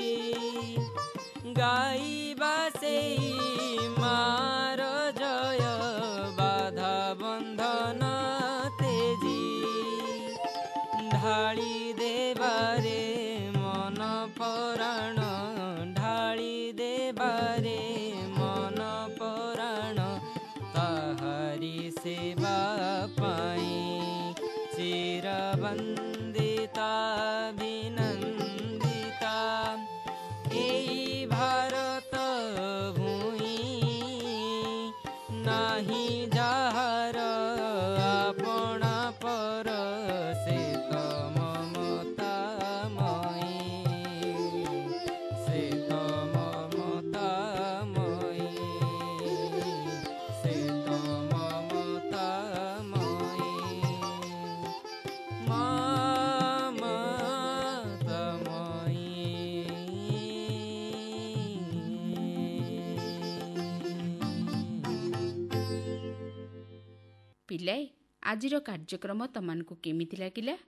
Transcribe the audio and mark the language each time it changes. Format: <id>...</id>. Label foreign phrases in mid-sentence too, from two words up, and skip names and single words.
<or>ଗାଇବା ସେଇ ମାର ଜୟ, ବାଧା ବନ୍ଧନ ତେଜି, ଢାଳି ଦେବାରେ ମନ ପରାଣ, ଢାଳି ଦେବାରେ ମନ ପରାଣ, ତାହାରି ସେବା ପାଇଁ।</or> <bn>চিরবন্দিতা বিনন্দিতা এই ভারত ভূমি, নাহি যাহার আপনা পর, সে তো মমতাময়ী, সে তো মমতাময়ী, সে তো মমতাময়ী,</bn> <or>ପିଲାଏ, ଆଜିର କାର୍ଯ୍ୟକ୍ରମ ତମମାନଙ୍କୁ କେମିତି ଲାଗିଲା?</or>